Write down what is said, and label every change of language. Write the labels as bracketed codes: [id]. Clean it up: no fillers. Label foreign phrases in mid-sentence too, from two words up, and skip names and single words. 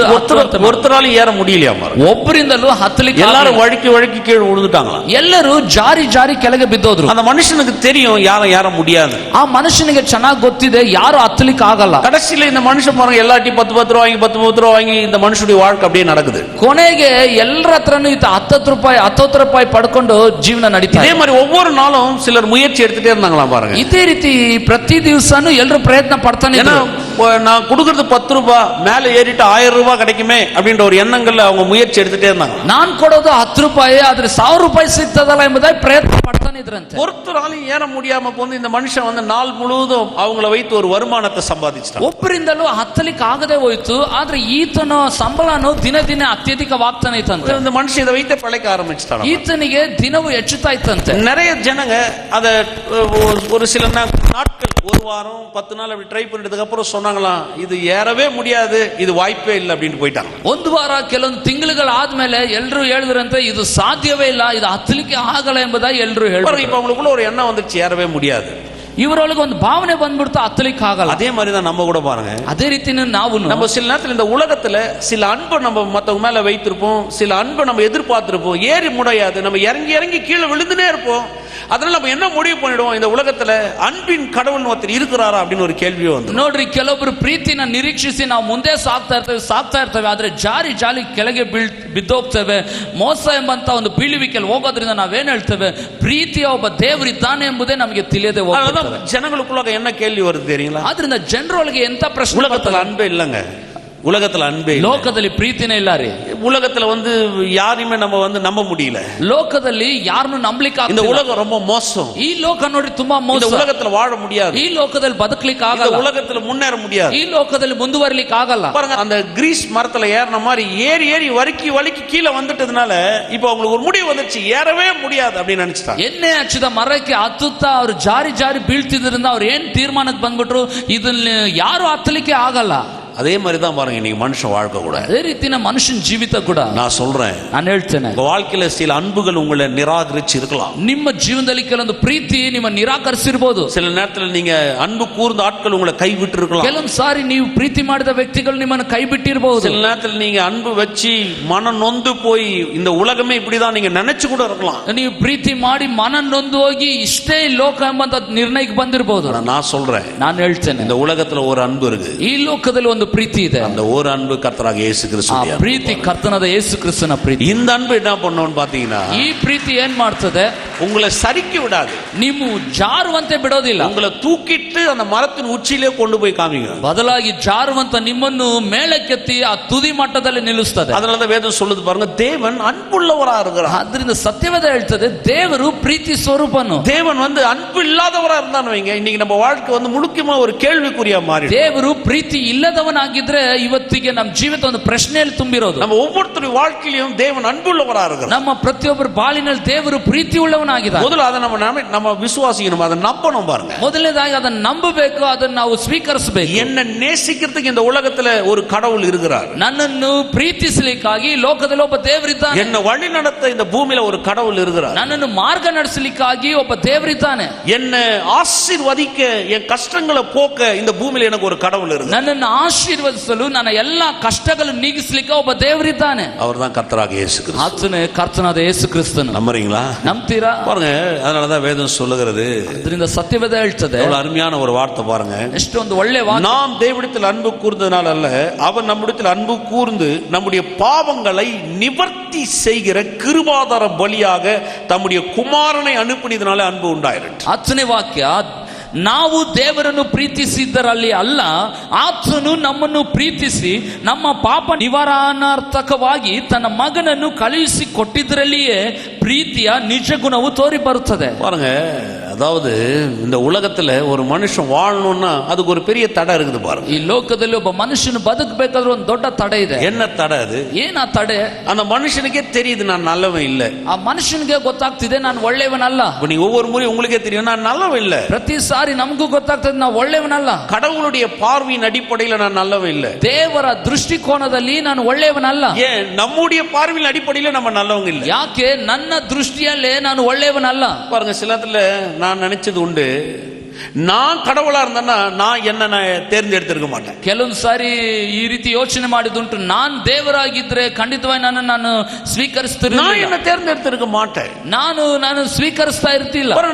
[ta] ஒருத்தராலும் ஏற முடியலையா. [kn] ಒಬ್ಬರಿಂದಲೂ ಹತ್ತಲಿಕ್ಕೆ [ta] எல்லாரும் வழுக்கி கீழே விழுந்துட்டாங்களா. [kn] ಎಲ್ಲರೂ ಜಾರಿ ಕೆಳಗೆ ಬಿದ್ದೋದ್ರು. [ta] அந்த மனுஷனுக்கு தெரியும் யாரும் ஏற முடியாது. [kn] ಆ ಮನುಷ್ಯನಿಗೆ ಚೆನ್ನಾಗಿ ಗೊತ್ತಿದೆ ಯಾರು ಹತ್ತಲಿಕ್ಕೆ ಆಗಲ್ಲ. [ta] கடைசியில இந்த மனுஷன் பாருங்க, எல்லாத்தையும் 10 ரூபாய் வாங்கி 10 ரூபாய் வாங்கி இந்த மனுஷனுடைய வாழ்க்கை அப்படியே நடக்குது. [kn] ಕೊನೆಗೆ ಎಲ್ಲರ ಹತ್ರನು 10 ರೂಪಾಯಿ ಪಡ್ಕೊಂಡು ಜೀವನ ನಡೀತಾ. [ta] இதே மாதிரி ஒவ்வொரு நாளும் சிலர் முயற்சி எடுத்துட்டே இருந்தாங்களாம் பாருங்க. [kn] ಇದೇ ರೀತಿ ಪ್ರತಿ ದಿವಸನೂ ಎಲ್ಲರೂ ಪ್ರಯತ್ನ ಪಡ್ತಾನೆ ಇದ್ರು. [ta] நான் கொடுக்கறது 10 ரூபாய் மேல ஏறிட்டு 1000 ரூபாய் கிடைக்குமே அப்படின்ற ஒரு எண்ணங்கள்ல அவங்க முயற்சி எடுத்துட்டே இருந்தாங்க. [kn] நான் ಕೊಡೋದು 10 ರೂಪಾಯಿ ಆದ್ರೆ 1000 ರೂಪಾಯಿ ಸಿಗ್ತದಲ್ಲ ಎಂಬುದಾಗಿ ಪ್ರಯತ್ನ ಪಡ್ತಾನೆ ಇದ್ರಂತೆ. [ta] ஒருத்தராலும் ஏற முடியாம போந்து இந்த மனுஷன் வந்து நாள் முழுவதும் அவங்கள வைத்து ஒரு வருமானத்தை சம்பாதிச்சிட்டான். [kn] ಒಬ್ಬರಿಂದಲೂ ಹತ್ತಲಿಕ್ಕೆ ಆಗದೆ ಹೋಯ್ತು. ಆದ್ರೆ ಈತನ ಸಂಬಳನು ದಿನ ಅತ್ಯಧಿಕವಾಗ್ತಾನೆ ಇತ್ತಂತೆ. [ta] இந்த மனுஷன் இதை வைத்து பழைக்க ஆரம்பிச்சிட்டான். [kn] ಈತನಿಗೆ ದಿನವೂ ಹೆಚ್ಚುತ್ತಾ ಇತ್ತಂತೆ. [ta] நிறைய ஜனங்க அத ஒரு சில நாட்கள், ஒரு வாரம் 10 நாள் அப்படி ட்ரை பண்ணிட்டதுக்கு அப்புறம் சொன்னாங்களாம், இது ஏறவே முடியாது, இது வாய்ப்பே இல்லை அப்படின்னு போயிட்டாங்க. [kn] ಒಂದು ವಾರ ಕೆಲವೊಂದು ತಿಂಗಳುಗಳ ಆದ್ಮೇಲೆ ಎಲ್ಲರೂ ಹೇಳಿದ್ರಂತೆ ಇದು ಸಾಧ್ಯವೇ ಇಲ್ಲ, ಇದು ಹತ್ತಲಿಕ್ಕೆ ಆಗಲ್ಲ ಎಂಬುದಾಗಿ ಎಲ್ಲರೂ ಹೇಳಿದ್ರು. [ta] இப்ப அவங்களுக்குள்ள ஒரு எண்ணம் வந்துச்சு, ஏறவே முடியாது. [kn] ಇವರೊಳಗೆ ಒಂದು ಭಾವನೆ ಬಂದ್ಬಿಡ್ತು, ಹತ್ತಲಿಕ್ಕೆ ಆಗಲ್ಲ. [ta] அதே மாதிரி தான் நம்ம கூட பாருங்க. [kn] ಅದೇ ರೀತಿ ನಾವು [ta] சில நேரத்தில் இந்த உலகத்துல சில அன்பை நம்ம மத்தவங்க மேல வைத்திருப்போம், சில அன்பை நம்ம எதிர்பார்த்திருப்போம், ஏறி முடியாது, நம்ம இறங்கி கீழே விழுந்துனே இருப்போம். அதனால நம்ம என்ன முடிவு பண்ணிடுவோம், இந்த உலகத்துல அன்பின் கடவுள் ஒருத்தர் இருக்கிறாரா அப்படின்னு ஒரு கேள்வி வந்து. [kn] ನೋಡ್ರಿ, ಕೆಲವೊಬ್ರು ಪ್ರೀತಿನ ನಿರೀಕ್ಷಿಸಿ ನಾವು ಮುಂದೆ ಸಾಗ್ತಾ ಇರ್ತೇವೆ ಆದ್ರೆ ಜಾರಿ ಕೆಳಗೆ ಬಿದ್ದೋಗ್ತೇವೆ. ಮೋಸ ಎಂಬಂತ ಒಂದು ಬೀಳುವಿಕೆಯಲ್ಲಿ ಹೋಗೋದ್ರಿಂದ ನಾವೇನ್ ಹೇಳ್ತೇವೆ, ಪ್ರೀತಿಯ ಒಬ್ಬ ದೇವರಿದ್ದಾನೆ ಎಂಬುದೇ ನಮಗೆ ತಿಳಿಯದೆ ಹೋಗ್ತದೆ. [ta] ಜನங்களுக்குள்ள என்ன கேள்வி வருது தெரியுங்களா? [kn] ಆದ್ರಿಂದ ಜನರೊಳಗೆ ಎಂತ ಪ್ರಶ್ನೆ, [ta] உலகத்துல அன்பே இல்லங்க. உலகத்துல அன்பே இல்ல. [kn] ಲೋಕದಲ್ಲಿ ಪ್ರೀತಿನೇ ಇಲ್ಲ ರೀ. [ta] உலகத்துல வந்து யாரையுமே நம்ம வந்து நம்ப முடியல. [kn] ಲೋಕದಲ್ಲಿ ಯಾರನ್ನು ನಂಬಲಿಕ್ಕೆ [ta] இந்த உலகம் ரொம்ப மோசம். [kn] ಈ ಲೋಕ ನೋಡಿ ತುಂಬಾ ಮೋಸ. [ta] இந்த உலகத்துல வாழ முடியாது. [kn] ಈ ಲೋಕದಲ್ಲಿ ಬದುಕಲಿಕ್ಕೆ ಆಗಲ್ಲ. [ta] இந்த உலகத்துல முன்னேற முடியாது. [kn] ಈ ಲೋಕದಲ್ಲಿ ಮುಂದುವರಿಲಿಕ್ಕೆ ಆಗಲ್ಲ. [ta] பாருங்க, அந்த கிரீஸ் மரத்துல ஏறின மாதிரி ஏறி வலிக்கு கீழே வந்துட்டதுனால இப்ப அவங்களுக்கு ஒரு முடிவு வந்துச்சு, ஏறவே முடியாது அப்படின்னு நினைச்சிட்டாங்க. [kn] ಎಣ್ಣೆ ಹಚ್ಚಿದ ಮರಕ್ಕೆ ಹತ್ತುತ್ತಾ ಅವರು ಜಾರಿ ಬೀಳ್ತಿದ್ರಿಂದ ಅವ್ರು ಏನ್ ತೀರ್ಮಾನಕ್ಕೆ ಬಂದ್ಬಿಟ್ರು, ಇದನ್ನ ಯಾರು ಹತ್ತಲಿಕ್ಕೆ ಆಗಲ್ಲ. [ta] அதே மாதிரி தான் பாருங்க இன்னைக்கு மனுஷன் வாழ்க்கை கூட. [kn] ಅದೇ ರೀತಿನ ಮನುಷ್ಯನ ಜೀವಿತ ಕೂಡ. [ta] நான் சொல்றேன், [kn] ನಾನು ಹೇಳ್ತೇನೆ, [ta] வாழ்க்கையில சில அன்புகள் உங்களை நிராகரிச்சு இருக்கலாம். [kn] ನಿಮ್ಮ ಜೀವನದಲ್ಲಿ ಕೆಲವೊಂದು ಪ್ರೀತಿ ನಿಮ್ಮ ನಿರಾಕರಿಸಿರಬಹುದು. [ta] சில நேரத்தில் நீங்க அன்பு கூர்ந்த ஆட்கள் உங்களை கைவிட்டு இருக்கலாம். [kn] ಕೆಲವೊಂದು ಸಾರಿ ನೀವು ಪ್ರೀತಿ ಮಾಡಿದ ವ್ಯಕ್ತಿಗಳು ನಿಮ್ಮನ್ನು ಕೈ ಬಿಟ್ಟಿರಬಹುದು. [ta] சில நேரத்தில் நீங்க அன்பு வச்சு மனம் நொந்து போய் இந்த உலகமே இப்படிதான் நீங்க நினைச்சு கூட இருக்கலாம். [kn] ನೀವು ಪ್ರೀತಿ ಮಾಡಿ ಮನ ನೊಂದು ಹೋಗಿ ಇಷ್ಟೇ ಲೋಕ ಎಂಬಂತ ನಿರ್ಣಯಕ್ಕೆ ಬಂದಿರಬಹುದು. [ta] நான் சொல்றேன், [kn] ನಾನು ಹೇಳ್ತೇನೆ, [ta] இந்த உலகத்துல ஒரு அன்பு இருக்கு. [kn] ಈ ಲೋಕದಲ್ಲಿ ಒಂದು ಪ್ರೀತಿ ಇದೆ. [ta] அந்த ஒரு அன்பு கர்த்தராகிய இயேசு கிறிஸ்துவின் [kn] ಆ ಪ್ರೀತಿ ಕರ್ತನಾದ ಯೇಸು ಕ್ರಿಸ್ತನ ಪ್ರೀತಿ. [ta] இந்த அன்பு என்ன பண்ணும்னு பாத்தீங்கன்னா, [kn] ಈ ಪ್ರೀತಿ ಏನ್ ಮಾಡ್ತದೆ, [ta] உங்களை சறுக்கி விடாது. [kn] ನೀವು ಜಾರುವಂತೆ ಬಿಡೋದಿಲ್ಲ. [ta] உங்களை தூக்கிட்டு அந்த மரத்தின் உச்சியிலே கொண்டு போய் காமிங்க. [kn] ಬದಲಾಗಿ ಜಾರುವಂತ ನಿಮ್ಮನ್ನು ಮೇಲಕ್ಕೆತ್ತಿ ಆ ತುದಿ ಮಟ್ಟದಲ್ಲಿ ನಿಲ್ಲಿಸ್ತದೆ. [ta] அதனால வேதம் சொல்லுது பாருங்க, தேவன் அன்புள்ளவரா இருக்கிறார். [kn] ಅದರಿಂದ ಸತ್ಯವೇದ ಹೇಳ್ತದೆ, ದೇವರು ಪ್ರೀತಿ ಸ್ವರೂಪನು. [ta] தேவன் வந்து அன்பு இல்லாதவரா இருந்தான்னு வைங்க, இன்னைக்கு நம்ம வாழ்க்கை வந்து முழுக்கமா ஒரு கேள்விக்குறியா மாறி. [kn] ದೇವರು ಪ್ರೀತಿ ಇಲ್ಲದವನಾಗಿದ್ರೆ ಇವತ್ತಿಗೆ ನಮ್ಮ ಜೀವಿತ ಒಂದು ಪ್ರಶ್ನೆಯಲ್ಲಿ ತುಂಬಿರೋದು. [ta] நம்ம ஒவ்வொருத்தருடைய வாழ்க்கையிலும் தேவன் அன்புள்ளவரா இருக்கிறார். [kn] ನಮ್ಮ ಪ್ರತಿಯೊಬ್ಬರ ಬಾಳಿನಲ್ಲಿ ದೇವರು ಪ್ರೀತಿ ಉಳ್ಳವನಾಗಿದ್ದಾನೆ. [ta] முதல்ல அதை நம்ம விசுவாசிக்கணும், அதை நம்பணும். பாருங்க, [kn] ಮೊದಲನೇದಾಗಿ ಅದನ್ನು ನಂಬಬೇಕು, ಅದನ್ನು ನಾವು ಸ್ವೀಕರಿಸಬೇಕು. [ta] என்ன நேசிக்கிறதுக்கு இந்த உலகத்துல ஒரு கடவுள் இருக்கிறார். [kn] ನನ್ನನ್ನು ಪ್ರೀತಿಸಲಿಕ್ಕಾಗಿ ಲೋಕದಲ್ಲಿ ಒಬ್ಬ ದೇವರಿದ್ದಾನೆ. [ta] என்ன வழி நடத்த இந்த பூமியில ஒரு கடவுள் இருக்கிறார். [kn] ನನ್ನನ್ನು ಮಾರ್ಗ ನಡೆಸಲಿಕ್ಕಾಗಿ ಒಬ್ಬ ದೇವರಿದ್ದಾನೆ. [ta] என்ன ஆசீர்வதிக்க, என் கஷ்டங்களை போக்க இந்த பூமியில எனக்கு ஒரு கடவுள் இருக்கிறார். [kn] ನನ್ನನ್ನು ಆಶೀರ್ವದಿಸಲು, ನನ್ನ ಎಲ್ಲಾ ಕಷ್ಟಗಳನ್ನು ನೀಗಿಸಲಿಕ್ಕೆ ಒಬ್ಬ ದೇವರಿದ್ದಾನೆ. [ta] அவர்தான் கர்த்தராகிய இயேசு கிறிஸ்து. [kn] ಆತನೇ ಕರ್ತನಾದ ಯೇಸು ಕ್ರಿಸ್ತನು. [ta] நம்புறீங்களா? [kn] ನಂಬ್ತೀರಾ? [ta] பாருங்க, அதனாலதான் வேதம் சொல்லுகிறது. [kn] ಅದರಿಂದ ಸತ್ಯವೇದ ಹೇಳ್ತದೆ, [ta] எவ்வளவு அருமையான ஒரு வார்த்தை பாருங்க. [kn] ಎಷ್ಟೊಂದು ಒಳ್ಳೆ ವಾಕ್ಯ. [ta] நாம் தேவனிடத்தில் அன்பு கூர்ந்ததனால அல்ல, அவர் நம்மிடத்தில் அன்பு கூர்ந்து நம்முடைய பாவங்களை நிவர்த்தி செய்கிற கிருபாதார பலியாக தம்முடைய குமாரனை அனுப்பினதனால அன்பு உண்டாயிற்று. [kn] 10ನೇ ವಾಕ್ಯ, ನಾವು ದೇವರನ್ನು ಪ್ರೀತಿಸಿದ್ದರಲ್ಲಿ ಅಲ್ಲ, ಆತನು ನಮ್ಮನ್ನು ಪ್ರೀತಿಸಿ ನಮ್ಮ ಪಾಪ ನಿವಾರಣಾರ್ಥಕವಾಗಿ ತನ್ನ ಮಗನನ್ನು ಕಳುಹಿಸಿ ಕೊಟ್ಟಿದ್ದರಲ್ಲಿಯೇ ಪ್ರೀತಿಯ ನಿಜ ಗುಣವು ತೋರಿ ಬರುತ್ತದೆ. [ta] பாருங்க, அதாவது இந்த உலகத்துல ஒரு மனுஷன் வாழணும்னா அதுக்கு ஒரு பெரிய தடை இருக்குது பாருங்க. [kn] ಈ ಲೋಕದಲ್ಲಿ ಒಬ್ಬ ಮನುಷ್ಯನು ಬದುಕಬೇಕಾದ್ರೆ ಒಂದು ದೊಡ್ಡ ತಡೆ ಇದೆ. [ta] என்ன தடை அது? [kn] ಏನ ತಡೆ? [ta] அந்த மனுஷனுக்கே தெரியுது நான் நல்லவன் இல்ல. [kn] ಆ ಮನುಷ್ಯನಿಗೆ ಗೊತ್ತಾಗ್ತಿದೆ ನಾನು ಒಳ್ಳೆಯವನಲ್ಲ. [ta] இப்ப நீங்க ஒவ்வொரு முறை உங்களுக்கே தெரியும் நான் நல்லவன் இல்ல. [kn] ಪ್ರತಿ ಸಾರಿ ನಮಗೂ ಗೊತ್ತಾಗ್ತದೆ ನಾವು ಒಳ್ಳೆಯವನಲ್ಲ. [ta] கடவுளுடைய பார்வையின் அடிப்படையில் நான் நல்லவன் இல்ல. [kn] ದೇವರ ದೃಷ್ಟಿಕೋನದಲ್ಲಿ ನಾನು ಒಳ್ಳೆಯವನಲ್ಲ. [ta] ஏன் நம்முடைய பார்வையின் அடிப்படையில் நம்ம நல்லவங்க இல்ல? [kn] ಯಾಕೆ ನನ್ನ ದೃಷ್ಟಿಯಲ್ಲೇ ನಾನು ಒಳ್ಳೆಯವನಲ್ಲ? [ta] பாருங்க, சில நேரத்துல நான் நினைச்சது உண்டு, நான் கடவுளா இருந்தேன்னா நான் என்ன தேர்ந்தெடுத்திருக்க மாட்டேன். [kn] ಕೆಲವೊಂದು ಸಾರಿ ಈ ರೀತಿ ಯೋಚನೆ ಮಾಡಿದುಂಟು, ನಾನ್ ದೇವರಾಗಿದ್ರೆ ಖಂಡಿತವಾಗಿ ನಾನು ಸ್ವೀಕರಿಸ್ತಿರಲಿಲ್ಲ. [ta] நான் என்ன தேர்ந்தெடுத்திருக்க மாட்டேன். [kn] ನಾನು ಸ್ವೀಕರಿಸ್ತಾ ಇರ್ತಿಲ್ಲ.